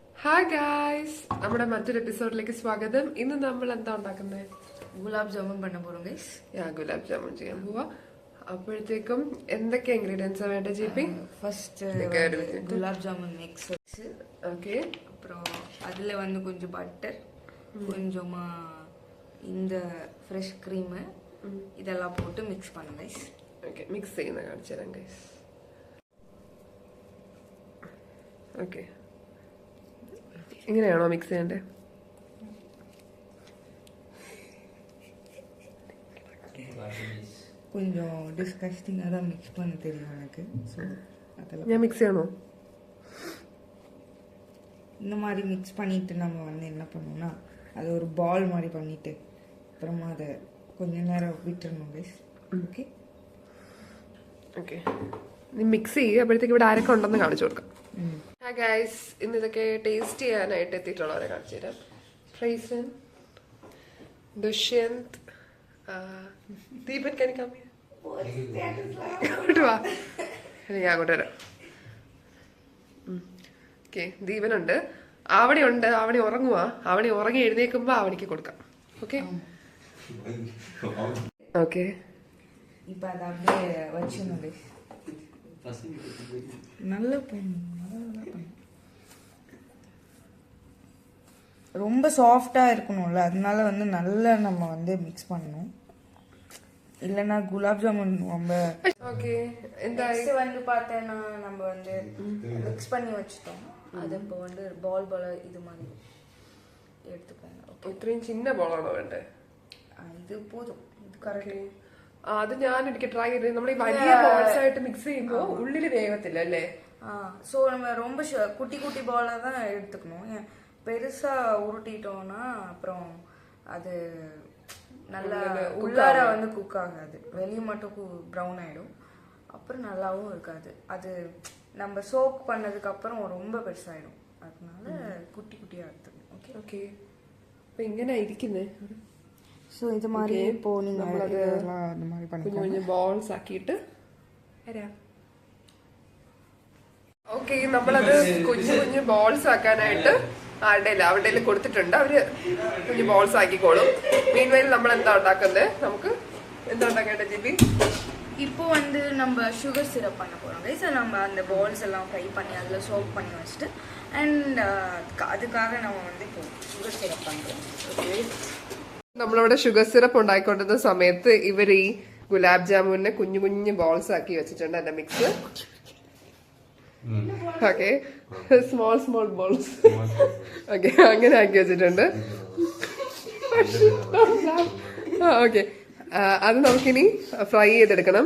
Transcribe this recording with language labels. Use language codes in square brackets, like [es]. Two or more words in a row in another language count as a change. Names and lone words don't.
[ml] ഹായ് ഗായ്സ്, നമ്മുടെ മറ്റൊരു എപ്പിസോഡിലേക്ക് സ്വാഗതം. ഇന്ന് നമ്മൾ എന്താ ഉണ്ടാക്കുന്നത്? [ta] குலாப் ஜாமுன் பண்ண போறோம் கைஸ். [ml] ഗുലാബ് ജാമുൻ ചെയ്യാൻ പോവാ. അപ്പോഴത്തേക്കും എന്തൊക്കെ ഇൻഗ്രീഡിയൻസ് വേണ്ട ജിപി? [ta] ஃபர்ஸ்ட் குலாப் ஜாமுன் மிக்ஸ் வச்சு ஓகே. அப்புறம் அதில் வந்து கொஞ்சம் பட்டர், கொஞ்சமா இந்த ஃப்ரெஷ் க்ரீமு இதெல்லாம் போட்டு மிக்ஸ் பண்ணுங்க கைஸ். [ml] ഓക്കെ, മിക്സ് ചെയ്യുന്ന കാണിച്ചു തരാം ഗൈസ്. ഓക്കെ, ഇങ്ങനെയാണോ മിക്സ് ചെയ്യേണ്ടത്? [ta] கொஞ்சம் டிஸ்கஸ்டிங்காக தான் மிக்ஸ் பண்ண தெரியும் எனக்கு. ஸோ அதெல்லாம் [ml] ഞാൻ മിക്സ് ചെയ്യണോ? [ta] இந்த மாதிரி மிக்ஸ் பண்ணிட்டு நம்ம வந்து என்ன பண்ணுவோம்னா அது ஒரு பால் மாதிரி பண்ணிட்டு அப்புறமா அதை கொஞ்ச நேரம் விட்டுறணும் கைஸ். [ml] ഓക്കെ ഓക്കെ, നീ മിക്സ് ചെയ്യുക. അപ്പോഴത്തേക്ക് ഇവിടെ ആരൊക്കെ ഉണ്ടെന്ന് കാണിച്ചു കൊടുക്കാം. ഗൈസ്, ഇന്ന് ഇതൊക്കെ ടേസ്റ്റ് ചെയ്യാനായിട്ട് എത്തിയിട്ടുള്ളവരെ കാണിച്ചു തരാം. ഫ്രൈസൻ, ദുഷ്യന്ത്, ദീപൻ, കനിക്കാമി, അങ്ങോട്ട് വാ. ഞാൻ അങ്ങോട്ട് വരാം. ഓക്കെ, ദീപനുണ്ട്, ആവണിയുണ്ട്. ആവണി ഉറങ്ങുവാ. ആവണി ഉറങ്ങി എഴുന്നേൽക്കുമ്പോ ആവണിക്ക് കൊടുക്കാം. ഓക്കെ ഓക്കെ, [ta] இப்போ அதை அப்படியே வச்சிடணும் கைஸ். நல்லா பண்ணணும். ரொம்ப சாஃப்டாக இருக்கணும்ல, அதனால வந்து நல்லா நம்ம வந்து மிக்ஸ் பண்ணணும். இல்லைன்னா குலாப் ஜாமுன் ரொம்ப ஓகே. இந்த வந்து பார்த்தேன்னா நம்ம வந்து மிக்ஸ் பண்ணி வச்சுட்டோம். அது இப்போ வந்து பால் இது மாதிரி எடுத்துக்கோங்க. ஓகே, [ml] ഇത്രയും ചിന്ന ബോളാണോ വേണ്ടേ? [ta] இது போதும், இது கரெக்ட். [ml] അത് ഞാൻ ഒരിക്കൽ ട്രൈ ചെയ്ത്. നമ്മൾ ഈ വലിയ ബോൾസ് ആയിട്ട് മിക്സ് ചെയ്യുമ്പോൾ ഉള്ളില് വേഗത്തില്ല അല്ലേ? [ta] ஸோ நம்ம ரொம்ப குட்டி குட்டி பாலாக தான் எடுத்துக்கணும். பெருசாக உருட்டிட்டோம்னா அப்புறம் அது நல்லா உள்ளார வந்து குக் ஆகாது, வெளியே மட்டும் ப்ரௌன் ஆகிடும், அப்புறம் நல்லாவும் இருக்காது. அது நம்ம சோக் பண்ணதுக்கு அப்புறம் ரொம்ப பெருசாகிடும். அதனால குட்டி குட்டியாக எடுத்துக்கணும். ஓகே [ml] ഓക്കെ, അപ്പൊ ഇങ്ങനെ ഇരിക്കുന്നേ. [ta] ஸோ இது மாதிரி இப்போ நீங்கள் இதெல்லாம் அந்த மாதிரி [ml] കുഞ്ഞു [ta] பண்ணிக்கலாம். [ml] കുഞ്ഞു ബോൾസ് ആക്കിയിട്ട് വരാം. ഓക്കെ, നമ്മളത് കുഞ്ഞു കുഞ്ഞു ബോൾസ് ആക്കാനായിട്ട് അവിടെ കൊടുത്തിട്ടുണ്ട്. അവര് കുഞ്ഞു ബോൾസ് ആക്കിക്കോളും. മീൻവൈൽ നമ്മൾ എന്താ ഉണ്ടാക്കുന്നത്? നമുക്ക് എന്താ ഉണ്ടാക്കേണ്ടത് ജിബി? [ta] இப்போ வந்து நம்ம சுகர் சிரப் பண்ண போகிறோம் கைஸ். நம்ம அந்த பால்ஸ் எல்லாம் ஃப்ரை பண்ணி அதில் சோப் பண்ணி வச்சுட்டு அண்ட் அதுக்காக நம்ம வந்து இப்போ சுகர் சிரப் பண்ணுறோம். [ml] ഓക്കെ, നമ്മളിവിടെ ഷുഗർ സിറപ്പ് ഉണ്ടാക്കിക്കൊണ്ടിരുന്ന സമയത്ത് ഇവർ ഈ ഗുലാബ് ജാമുനെ കുഞ്ഞു കുഞ്ഞു ബോൾസ് ആക്കി വെച്ചിട്ടുണ്ട്. എന്റെ മിക്സ്. ഓക്കെ, [en] small small balls. [ml] ഓക്കെ, അങ്ങനെ ആക്കി വെച്ചിട്ടുണ്ട്. ഓക്കെ, അത് നമുക്കിനി ഫ്രൈ ചെയ്തെടുക്കണം.